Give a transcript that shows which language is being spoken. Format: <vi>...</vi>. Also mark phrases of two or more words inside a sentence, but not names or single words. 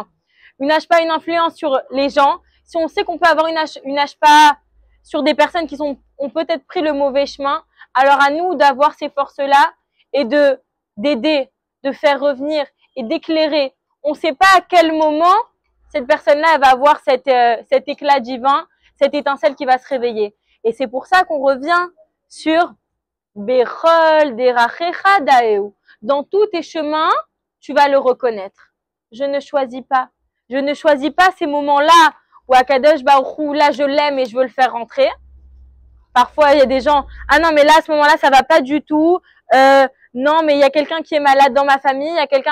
<fr>Une HPA, une influence sur les gens. Si on sait qu'on peut avoir une HPA sur des personnes qui ont peut-être pris le mauvais chemin, alors à nous d'avoir ces forces-là et d'aider, de faire revenir et d'éclairer. On ne sait pas à quel moment cette personne-là va avoir cet éclat divin, cette étincelle qui va se réveiller. Et c'est pour ça qu'on revient sur</fr> <he>בכל דרכיך דעהו.</he> <fr>Dans tous tes chemins, tu vas le reconnaître. Je ne choisis pas. Je ne choisis pas ces moments-là où</fr> <he>הקדוש ברוך הוא,</he> <fr>là je l'aime et je veux le faire rentrer. Parfois, il y a des gens, ah non, mais là, à ce moment-là, ça va pas du tout. Non, mais il y a quelqu'un qui est malade dans ma famille, il y a quelqu'un.</fr>